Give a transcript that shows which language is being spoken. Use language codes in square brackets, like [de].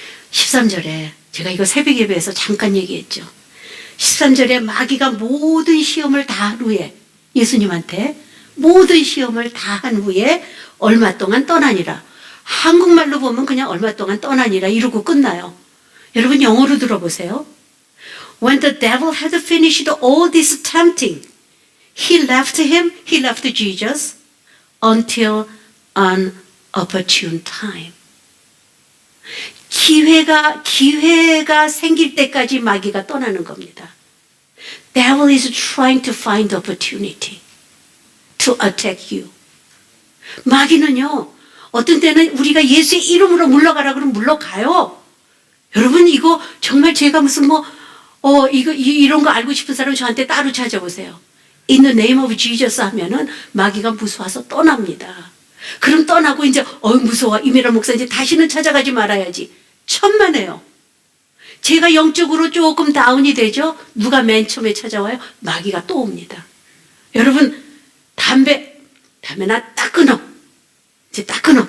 [ko] 13절에 제가 이거 새벽 예배에서 잠깐 얘기했죠. 13절에 마귀가 모든 시험을 다 한 후에 예수님한테 모든 시험을 다 한 후에 얼마 동안 떠나니라. 한국말로 보면 그냥 얼마 동안 떠나니라 이러고 끝나요. 여러분 영어로 들어보세요. [en] When the devil had finished all this tempting, he left Jesus until an opportune time. [ko] 기회가 생길 때까지 마귀가 떠나는 겁니다. [en] Devil is trying to find opportunity to attack you. [ko] 마귀는요, 어떤 때는 우리가 예수의 이름으로 물러가라 그러면 물러가요. 여러분, 이거 정말 제가 무슨 이런 거 알고 싶은 사람 저한테 따로 찾아보세요. [en] In the name of Jesus [ko] 하면은 마귀가 무서워서 떠납니다. 그럼 떠나고 이제 무서워 이메라 목사 이제 다시는 찾아가지 말아야지. 천만에요. 제가 영적으로 조금 다운이 되죠. 누가 맨 처음에 찾아와요? 마귀가 또 옵니다. 여러분 담배나 딱 끊어. 이제 딱 끊어.